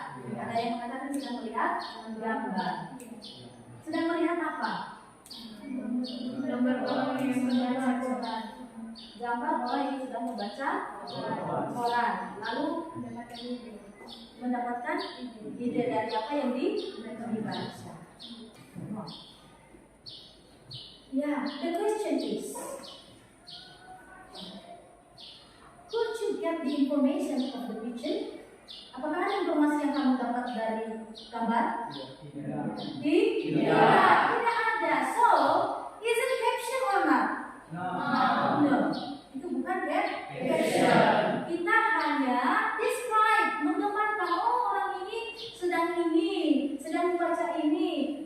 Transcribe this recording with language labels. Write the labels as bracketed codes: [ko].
[id] Ada yang mengatakan sedang melihat gambar. Sedang melihat apa? Gambar orang yang membaca koran. Gambar orang yang sedang membaca koran. Lalu mendapatkan ide dari apa yang dibaca. [en] Yeah, the question is, could you get the information of the picture? [id] Apakah ada informasi yang kamu dapat dari gambar? Tidak ada. [en] So, is it caption or not? [id] No. Itu bukan caption. Kita hanya describe, menggambarkan orang ini sedang membaca ini.